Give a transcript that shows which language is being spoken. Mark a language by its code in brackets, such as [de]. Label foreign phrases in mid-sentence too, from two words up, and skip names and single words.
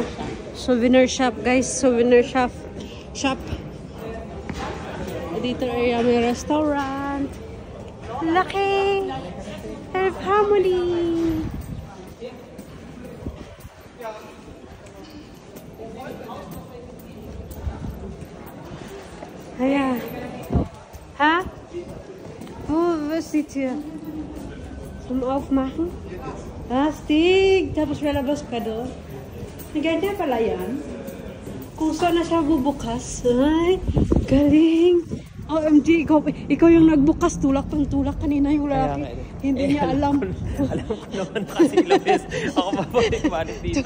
[en] Souvenir shop, [tl] guys. [en] Souvenir shop. [tl] Dito ay may restaurant. Laki! Philharmonic! Ayan. Ha? [de] Oh, was ist hier? Zum Aufmachen? [tl] Astig! Tapos lalabas ka doon. Ganda pala yan. Kusa na siya bubukas. Ay, galing! OMG, ikaw yung nagbukas. Tulak kanina yung lalaki. Hindi niya alam. Alam ko naman kasi ilang beses ako mabalik-balik dito.